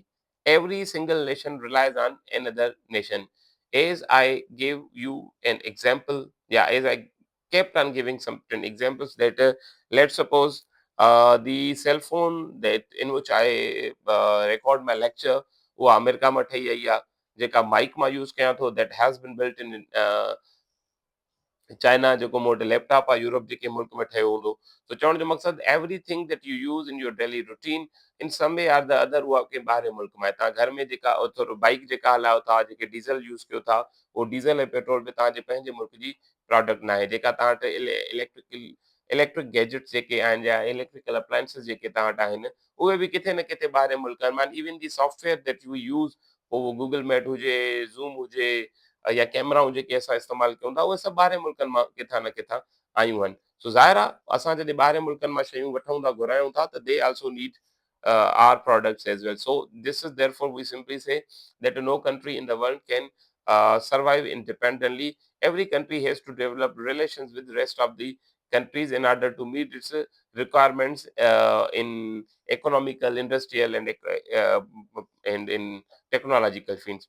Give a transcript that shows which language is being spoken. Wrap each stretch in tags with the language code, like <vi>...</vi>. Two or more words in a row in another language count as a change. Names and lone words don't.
<en>Every single nation relies on another nation. As I gave you an example, as I kept on giving some examples that let's suppose the cell phone that in which I record my lecture,</en> <sd>वो अमेरिका में ठही आई आहे जेका माइक मां यूज़ कयां थो</sd> <en>that has been built in</en> <sd>चाइना जेको मूं वटि लैपटॉप आहे यूरोप जेके मुल्क में ठहियो हूंदो त चवण जो मक़सदु</sd> <en>everything that you use in your daily routine in some way are the other</en> <sd>उहा कंहिं ॿाहिरि मुल्क में आहे तव्हां घर में जेका थोरो बाइक जेका हलायो था जेके डीज़ल यूज़ कयो था उहो डीज़ल ऐं पेट्रोल बि तव्हांजे पंहिंजे मुल्क जी प्रोडक्ट न आहे जेका तव्हां वटि</sd> <en>electric gadgets</en> <sd>जेके आहिनि या</sd> <en>electrical appliances</en> <sd>जेके तव्हां वटि आहिनि उहे बि किथे न किथे ॿाहिरि मुल्कनि मां</sd> <en>even the software that you use</en> <sd>पोइ उहो गूगल मैट हुजे ज़ूम हुजे या कैमराऊं जेके असां इस्तेमालु कयूं था उहे सभु ॿाहिरि मुल्कनि मां किथां न किथां आयूं आहिनि सो ज़ाहिर आहे असां जॾहिं ॿाहिरि मुल्कनि मां शयूं वठूं था घुरायूं था त</sd> <en>they also need our products as well. So this is therefore we simply say that no country in the world can survive independently. Every country has to develop relations with the rest of the countries in order to meet its requirements in economical, industrial, and in technological fields.</en>